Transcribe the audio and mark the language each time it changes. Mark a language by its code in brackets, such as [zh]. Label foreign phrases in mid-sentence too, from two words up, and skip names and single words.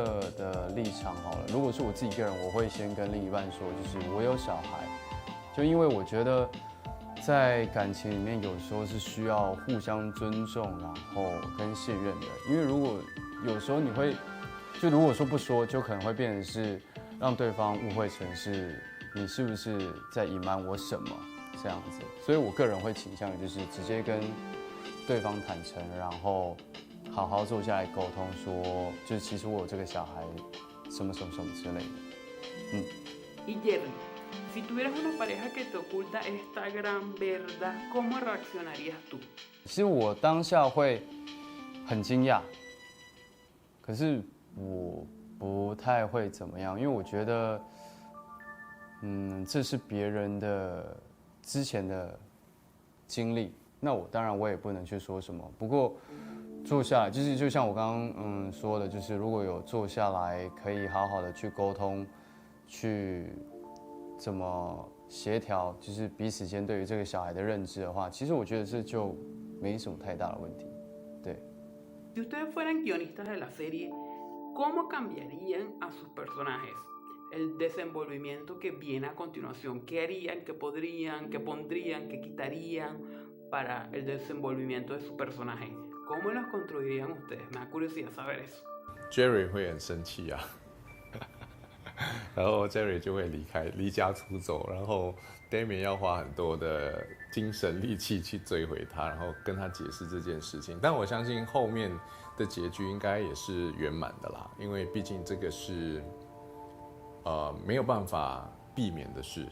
[zh] 的立场好了，如果是我自己一个人，我会先跟另一半说，就是我有小孩，就因为我觉得在感情里面有时候是需要互相尊重，然后跟信任的，因为如果有时候你会，就如果说不说，就可能会变成是让对方误会成是你是不是在隐瞒我什么。这样子，所以我个人会倾向于就是直接跟对方坦诚，然后好好坐下来沟通，说就是其实我有这个小孩，什么之类的。 [es] Y Jerry, Si tuvieras una pareja que te oculta esta gran verdad, ¿cómo reaccionarías tú? [zh] 其实我当下会很惊讶，可是我不太会怎么样，因为我觉得，这是别人的之前的经历，那当然我也不能去说什么。不过坐下来，就是就像我刚刚说的，就是如果有坐下来，可以好好的去沟通，去怎么协调，就是彼此间对于这个小孩的认知的话，其实我觉得这就没什么太大的问题。对。 [es] Si ustedes fueran guionistas de la serie, ¿cómo cambiarían a sus personajes? El desenvolvimiento que viene a continuación, ¿qué harían, qué podrían, qué pondrían, qué quitarían para el desenvolvimiento de su personaje? ¿Cómo los construirían ustedes? Me da curiosidad saber eso. [zh] Jerry 会很生气啊，然后 Jerry 就会离家出走，然后 Damian 要花很多的精神力气去追回他，然后跟他解释这件事情。但我相信后面的结局应该也是圆满的啦，因为毕竟这个是没有办法避免的事。